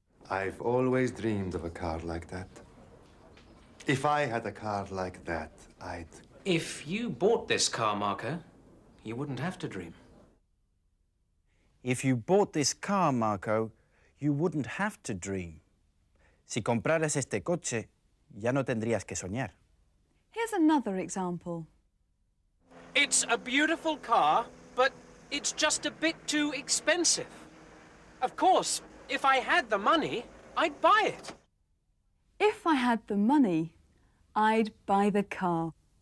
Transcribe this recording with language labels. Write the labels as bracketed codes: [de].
[en] I've always dreamed of a car like that. If I had a car like that, I'd... If you bought this car, Marco, you wouldn't have to dream. If you bought this car, Marco, you wouldn't have to dream. [es] Si compraras este coche, ya no tendrías que soñar. [en] Here's another example. It's a beautiful car, but it's just a bit too expensive. Of course, if I had the money, I'd buy it. If I had the money, I'd buy the car.